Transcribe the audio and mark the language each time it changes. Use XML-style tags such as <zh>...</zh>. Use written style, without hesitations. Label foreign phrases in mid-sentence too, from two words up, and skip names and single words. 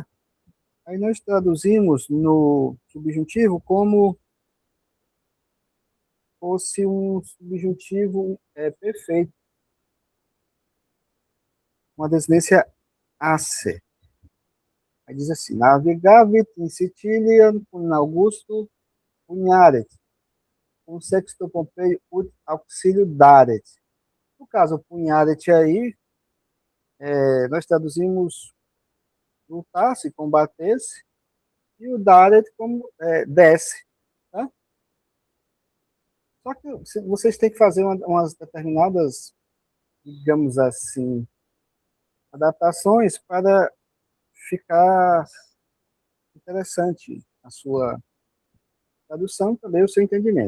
<pt>Aí nós traduzimos no subjuntivo como fosse um subjuntivo perfeito, uma desinência ace. Aí diz assim,</pt> <la>navegavit in Sicilia cum Augusto punharet, cum sexto Pompei ut auxilio daret.</la> <pt>No caso, punharet aí, nós traduzimos lutasse, combatesse, e o daret como desce. Tá? Só que vocês têm que fazer umas determinadas, digamos assim, adaptações para ficar interessante a sua tradução também o seu entendimento.</pt>